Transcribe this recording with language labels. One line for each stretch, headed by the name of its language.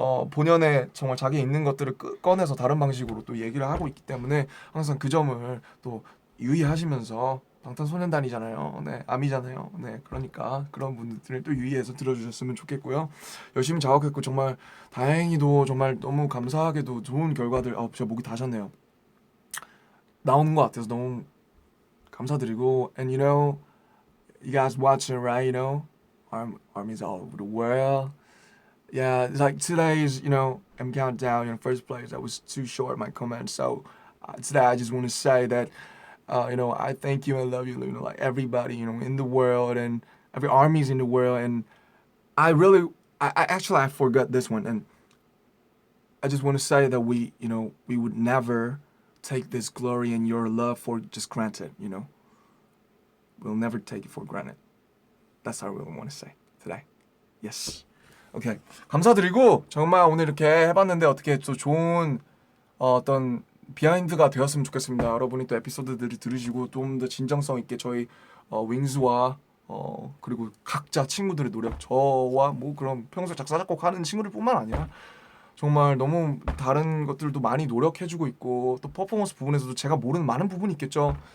Korean: 본연의 정말 자기 있는 것들을 꺼내서 다른 방식으로 또 얘기를 하고 있기 때문에 항상 그 점을 또 유의하시면서 방탄소년단이잖아요. 네, 아미잖아요. 네, 그러니까 그런 분들을 또 유의해서 들어주셨으면 좋겠고요. 열심히 작업했고 정말 다행히도 정말 너무 감사하게도 좋은 결과들. 제가 목이 다셨네요. 나오는 것 같아서 너무 감사드리고,
English: and you know, you guys watching, right? You know, armies all over the world. Yeah, it's like today's, I'm countdown in first place. I was too short my comment, so today I just want to say that, I thank you and love you, like everybody, in the world and every armies in the world. And I really, I actually I forgot this one, and I just want to say that we would never take this glory and your love for just granted. We'll never take it for granted. That's what I really want to say today. Yes. 오케이.
Korean: 감사드리고 정말 오늘 이렇게 해봤는데 어떻게 또 좋은 어떤 비하인드가 되었으면 좋겠습니다. 여러분이 또 에피소드들을 들으시고 좀 더 진정성 있게 저희 윙즈와 그리고 각자 친구들의 노력, 저와 뭐 그런 평소 작사 작곡하는 친구들뿐만 아니라 정말 너무 다른 것들도 많이 노력해주고 있고 또 퍼포먼스 부분에서도 제가 모르는 많은 부분이 있겠죠.